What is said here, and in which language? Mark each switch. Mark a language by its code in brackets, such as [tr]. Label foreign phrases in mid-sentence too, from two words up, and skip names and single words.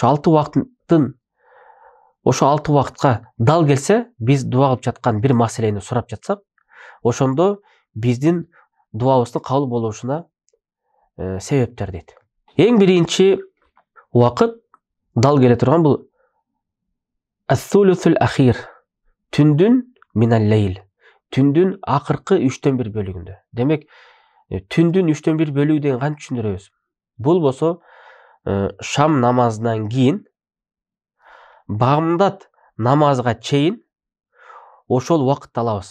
[ky] Ошо 6 убакытка дал келсе, биз дуа кылып жаткан бир маселени сурап жатсак, ошондо биздин дуабыздын кабыл болушуна себептер дейт. Эң биринчи убакыт дал келе турган бул [ar] الثلث الآخر, [ky] түндүн [ar] من الليل, [ky] түндүн акыркы 3/1 бөлүгүндө. Демек, түндүн 3/1 бөлүгү деген кантип түшүндүрөбүз? Бул болсо шам намазынан кийин багымдат намазга чейин ошол убакытты алабыз.